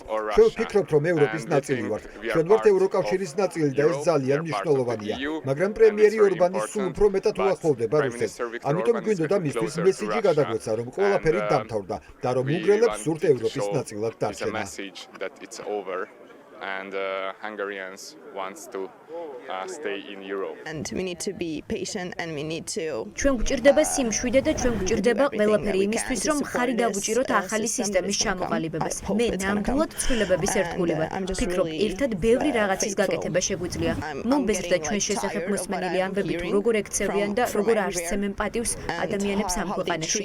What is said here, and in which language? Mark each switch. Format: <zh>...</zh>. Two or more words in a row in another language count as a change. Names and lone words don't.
<ka>ჩვენ ვფიქრობთ, რომ ევროპის ნაწილი ვართ. ჩვენ ვართ ევროკავშირის ნაწილი და ეს ძალიან მნიშვნელოვანია. მაგრამ პრემიერი ორბანი სულ უფრო მეტად უახლოვდება რუსეთს. ამიტომ გვინდოდა მისთვის მესიჯი გადაგვეცა, რომ ყველაფერი დამთავრდა და რომ უნგრელებს სურთ ევროპის ნაწილად დარჩენა.</ka> <en>and Hungarians wants to stay in Europe. And we need to be patient and we need to</en> <ka>ჩვენ გვჭირდება სიმშვიდე და ჩვენ გვჭირდება ყველაფერი იმისთვის, რომ ხარი დავუჭიროთ ახალი სისტემის ჩამოყალიბებას. მე ნამდვილად ცვლილებების ერთგული ვარ. ფიქრობ, ერთად ბევრი რაღაცის გაკეთება შეგვიძლია. მომბეზრდა ჩვენ შესახებ მოსმენილი ამბები თუ როგორ ექცევიან და როგორ არსცემენ პატივს ადამიანებს ამ ქვეყანაში.</ka>